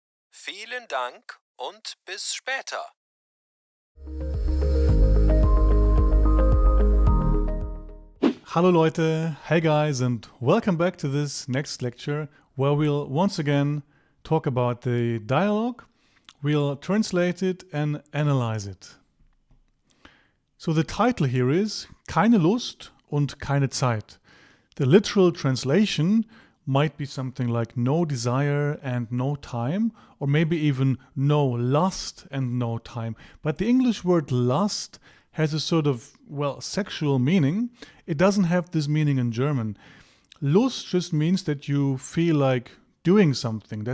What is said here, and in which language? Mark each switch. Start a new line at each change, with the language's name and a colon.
German: Vielen Dank und bis später.
English: Hello Leute, hey guys, and welcome back to this next lecture where we'll once again talk about the dialogue, we'll translate it and analyze it. So the title here is
German: Keine Lust und keine Zeit.
English: The literal translation might be something like no desire and no time, or maybe even no lust and no time. But the English word lust has a sort of, well, sexual meaning. It doesn't have this meaning in German. Lust just means that you feel like doing something.